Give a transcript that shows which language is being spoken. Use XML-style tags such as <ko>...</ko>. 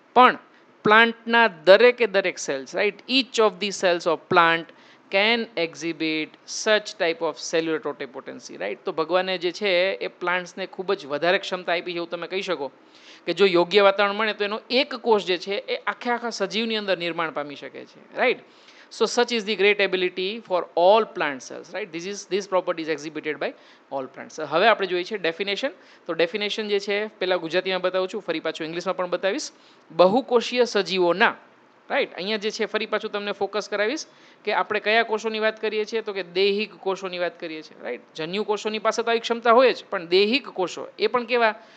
<gu>પણ પ્લાન્ટના દરેકે દરેક cells,</gu> <en>Right, each of the cells of plant can exhibit such type of cellular totipotency, right.</en> <gu>તો ભગવાને જે છે એ પ્લાન્ટ્સને ખૂબ જ વધારે ક્ષમતા આપી છે એવું તમે કહી શકો કે જો યોગ્ય વાતાવરણ મળે તો એનો એક કોષ જે છે એ આખા સજીવની અંદર નિર્માણ પામી શકે છે, right.</gu> <en>So such is the great ability for all plant cells, right? This property is exhibited by all plants.</en> <gu>હવે આપણે જોઈએ છે ડેફિનેશન. તો ડેફિનેશન જે છે પહેલા ગુજરાતીમાં બતાવું છું, ફરી પાછું ઇંગ્લિશમાં પણ બતાવીશ. બહુકોષીય સજીવોના, રાઈટ. અહીંયા જે છે ફરી પાછું તમને ફોકસ કરાવીશ કે આપણે કયા કોષોની વાત કરીએ છીએ? તો કે દૈહિક કોષોની વાત કરીએ છીએ, રાઈટ. જન્યુ કોષોની પાસે તો આવી ક્ષમતા હોય જ, પણ દૈહિક કોષો એ પણ કેવા?</gu>